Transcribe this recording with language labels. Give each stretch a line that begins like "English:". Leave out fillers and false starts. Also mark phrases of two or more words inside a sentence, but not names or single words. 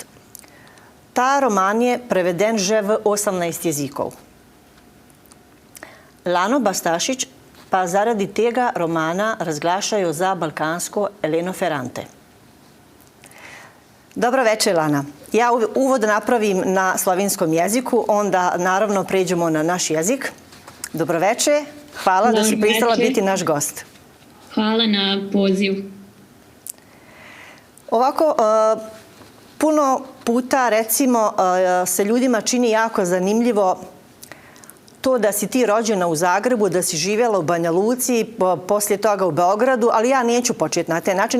Slovenian: Ta roman je preveden že v 18 jezikov. Lano Bastašić pa zaradi tega romana razglašajo za balkansko Eleno Ferrante.
Croatian: Dobro večer, Lana. Ja uvod napravim na slovenskom jeziku, onda naravno pređemo na naš jezik. Dobro večer, hvala da si pristala biti naš gost. Hvala na poziv. Ovako, puno puta, recimo, se ljudima čini jako zanimljivo to da si ti rođena u Zagrebu, da si živjela u Banja Luci, poslije toga u Beogradu, ali ja neću početi na taj način.